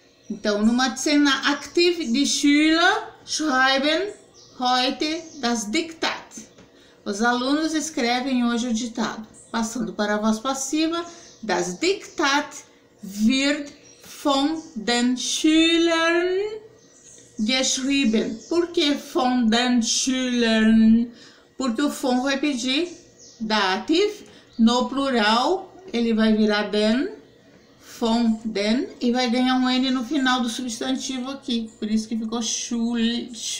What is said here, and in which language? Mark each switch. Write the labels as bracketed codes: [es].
[de] Então, no Matzen aktiv, die Schüler schreiben heute das Diktat. [pt] Os alunos escrevem hoje o ditado. Passando para a voz passiva, [de] das Diktat wird von den Schülern geschrieben. [pt] Por que [de] von den Schülern? [pt] Porque o von vai pedir dativ, no plural ele vai virar den, von den, e vai ganhar um N no final do substantivo aqui, por isso que ficou Schülern.